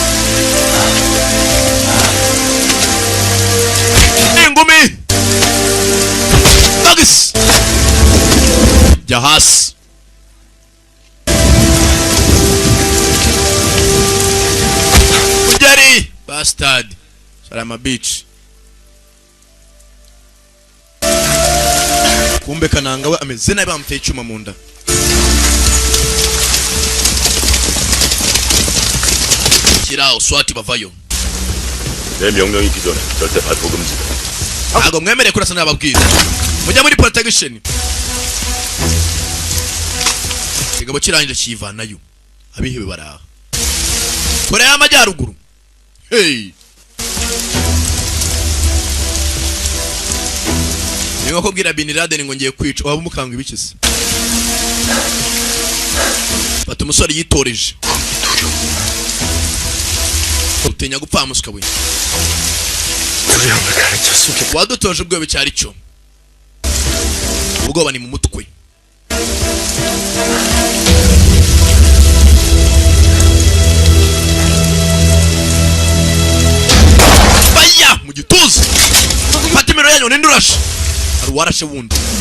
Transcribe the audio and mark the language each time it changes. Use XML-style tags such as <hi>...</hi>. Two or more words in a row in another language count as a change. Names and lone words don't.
<rw>ingumi bagisi jya hasi ugeri bastard Salama Beach kumbe kananga we ameze nabi bamuteye icyuma mu nda kirao swati bavayo</rw> <ko>내 명령이 있기 전에 절대 발포 금지다.</ko> <rw>ntago mwemereye kurasa n'ababwiza mujya muri protection kigabo kirangije kivanayo abihebe baraha Korea y'Amajyaruguru hey niba kubwira Bin Laden ngo ngiye kwica waba umukanga ibikize bata umusore yitoreje utenya gupfa musuka we</rw> <ko>두려움을 가르쳤으면</ko> <rw>wadutoje ubwoba cyari cyo ubwoba ni mu mutwe baya mu gituza patimero yanyu nindurashe arwarashe wundi</rw>